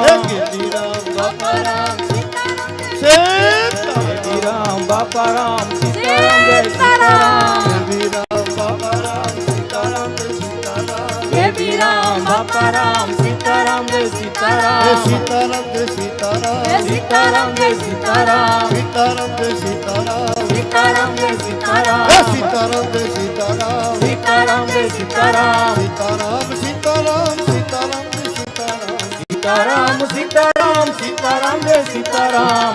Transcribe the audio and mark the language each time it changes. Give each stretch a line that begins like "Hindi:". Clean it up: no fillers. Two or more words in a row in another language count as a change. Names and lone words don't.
Gujarati: કેવી રામ બાપા રામ, સીતારામ જય સીતારામ. દેવી રામ બાપા રામ, સીતારામ જય સીતારામ. કેવી રામ બાપા રામ, સીતારામ જય સીતારામ. દેવી રામ બાપા રામ, સીતારામ જય સીતારામ. સીતારામ જય સીતારામ.
Hindi: सीताराम जय सीताराम सीताराम जय सीताराम सीताराम जय सीताराम सीताराम जय सीताराम सीताराम जय सीताराम सीताराम सीताराम सीताराम जय सीताराम सीताराम सीताराम सीताराम जय सीताराम